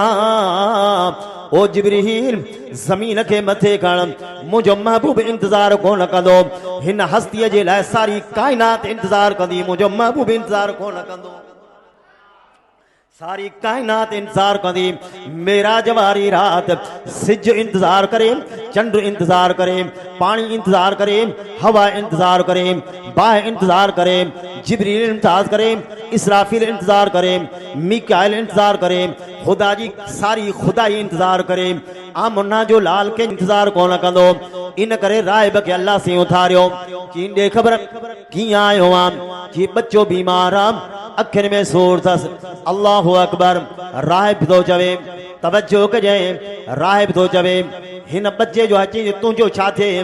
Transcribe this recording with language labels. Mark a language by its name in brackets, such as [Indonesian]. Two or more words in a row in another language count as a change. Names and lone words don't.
[Sindhi] ओ जिब्रील ज़मीन के मथे खण, मुंहिंजो महबूब इंतज़ार कोन कंदो। हिन हस्तीअ जे लाइ सारी कायनात इंतज़ार कंदी, मुंहिंजो महबूब इंतज़ार कोन कंदो। सारी कायनात इंतजार कंदी। मेराज वारी रात सिज इंतजार करे, चंड इंतजार करे, पानी इंतजार करे, हवा इंतजार करे, बाह इंतजार करे, जिब्रील इंतजार करे, इसराफिल इंतजार करे, मीकाइल इंतजार करे, खुदा जी सारी खुदाई इंतजार करे। आमुना जो लाल के इंतजार कोन कंदो। इन करे राहिब के अल्लाह से उथारियो। की ॾे ख़बर कीअं आयो आहे। की बच्चो बीमार आहे, अखियुनि में सूर अथसि। [Arabic] अल्लाहु अकबर। [Sindhi] राहिब थो चवे, तवज्जो कजे, राहिब थो चवे हिन बच्चे जो अची तुंहिंजो छा थिए।